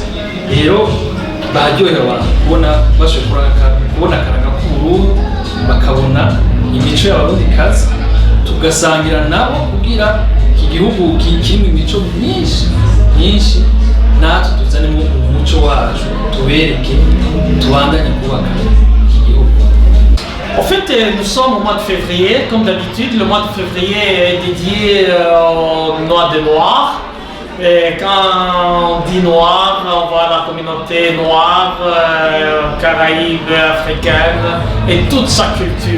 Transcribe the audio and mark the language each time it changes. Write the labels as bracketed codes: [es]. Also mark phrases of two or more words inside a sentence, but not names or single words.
[rn] Rero baryohewe kubona bashobora kubona akaranga k'Uburundi bakabona imico y'Abarundikazi tugasangira nabo kugira iki gihugu kirimo imico myinshi natwe tuzanemo umuco wacu tubereke tubandanye kubaka iki gihugu. [fr] En fait, nous sommes au mois de février, comme d'habitude. Le mois de février est dédié aux Noix de Noir. Et quand on dit noir, on voit la communauté noire, caraïbe, africaine et toute sa culture.